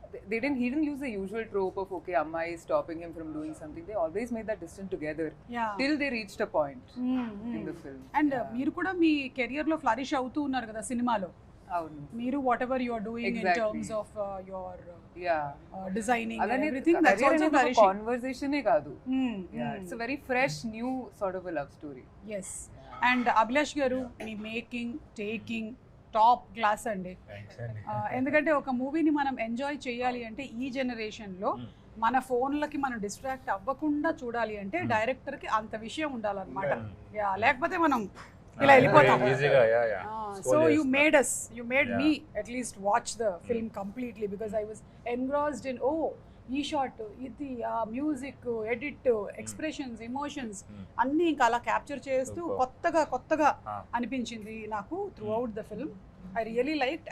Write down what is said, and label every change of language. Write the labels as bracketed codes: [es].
[en] He didn't use the usual trope of okay, Amma is stopping him from doing something. They always made that decision together till they reached a point in the film. [te] And మీరు కూడా మీ career లో flourish అవుతూ ఉన్నారు కదా సినిమాలో. అవును, [en] మీరు what ever you are doing in terms of your designing and everything, that's also flourishing. [te] Conversation ఏ కాదు, [en] It's a very fresh new sort of a love story. Yes. [te] And Abhilash గారు మీ మేకింగ్ టేకింగ్ టాప్ క్లాస్ అండి. ఎందుకంటే ఒక మూవీని మనం enjoy చేయాలి అంటే ఈ జనరేషన్లో మన ఫోన్లకి మనం డిస్ట్రాక్ట్ అవ్వకుండా చూడాలి అంటే డైరెక్టర్కి అంత విషయం ఉండాలన్నమాట. లేకపోతే మనం ఇలా వెళ్ళిపోతాం. [en] so you made me at least watch the film completely because I was engrossed in ఈ shot, ఇది, ఆ music, edit, expressions, emotions [te] అన్నీ ఇంకా అలా క్యాప్చర్ చేస్తూ కొత్తగా అనిపించింది నాకు [en] Throughout the film. I really like.